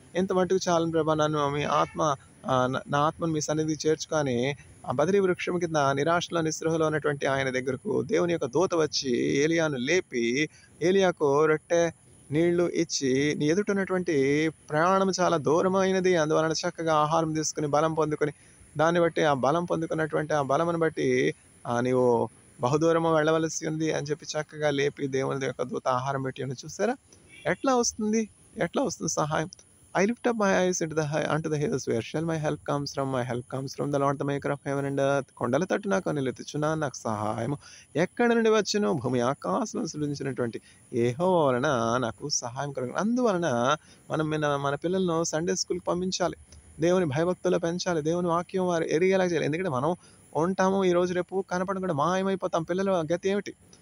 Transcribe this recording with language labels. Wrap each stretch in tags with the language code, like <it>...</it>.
<te>ఇంత మట్టుకు చాలు ప్రభా, నన్ను మీ ఆత్మ నా ఆత్మను మీ సన్నిధికి చేర్చుకొని ఆ బదరీ వృక్షం కింద నిరాశలో నిస్పృహలో ఉన్నటువంటి ఆయన దగ్గరకు దేవుని యొక్క దూత వచ్చి ఏలియాను లేపి ఏలియాకు రొట్టె నీళ్లు ఇచ్చి, నీ ఎదుట ఉన్నటువంటి ప్రయాణం చాలా దూరమైనది, అందువలన చక్కగా ఆహారం తీసుకుని బలం పొందుకొని దాన్ని బట్టి ఆ బలం పొందుకున్నటువంటి ఆ బలమును బట్టి నీవు బహుదూరము వెళ్ళవలసి ఉంది అని చెప్పి చక్కగా లేపి దేవుని యొక్క దూత ఆహారం పెట్టి చూసారా ఎట్లా వస్తుంది? ఎట్లా వస్తుంది సహాయం?</te> <en>I lift up my eyes unto the hills, where shall my help comes from? My help comes from the Lord, the maker of heaven and earth.</en> <te>కొండల తట్టు నాకు నిలుచున్నాను, నాకు సహాయము ఎక్కడి నుండి వచ్చును? భూమి ఆకాశం సృజించినటువంటి యెహోవా వలన నాకు సహాయం కలుగును. అందువలన మనం మన పిల్లలను సండే స్కూల్కి పంపించాలి, దేవుని భయభక్తులు పెంచాలి, దేవుని వాక్యం వారు ఎరిగేలా చేయాలి. ఎందుకంటే మనం ఉంటాము, ఈరోజు రేపు కనపడకుండా మాయమైపోతాం. పిల్లల గతి ఏమిటి?</te>